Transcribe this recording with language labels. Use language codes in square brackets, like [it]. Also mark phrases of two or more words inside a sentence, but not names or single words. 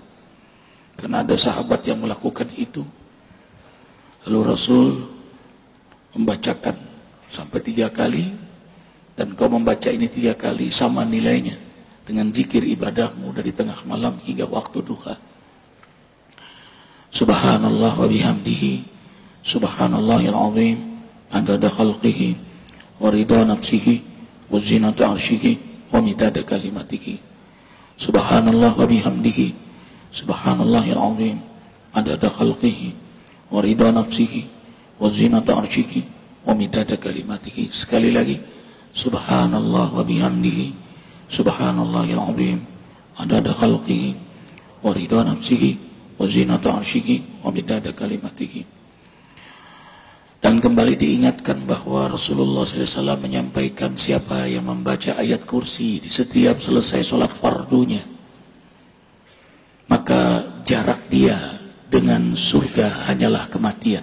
[id] Karena ada sahabat yang melakukan itu. Lalu Rasul membacakan sampai 3 kali, dan kau membaca ini 3 kali sama nilainya dengan zikir ibadahmu dari tengah malam hingga waktu duha. [ar] سبحان الله وبحمده، سبحان الله العظيم، عدد خلقه، ورضا نفسه، وزنة عرشه، ومداد كلماته. سبحان الله وبحمده، سبحان الله العظيم، عدد خلقه، ورضا نفسه، وزنة عرشه، ومداد كلماته. [id] Sekali lagi, [ar] سبحان الله وبحمده، سبحان الله العظيم, عدد خلقه، ورضا نفسه، وزنة عرشه ومداد كلماته. [id] Dan kembali diingatkan bahwa Rasulullah SAW menyampaikan siapa yang membaca ayat kursi di setiap selesai sholat fardunya, maka jarak dia dengan surga hanyalah kematian.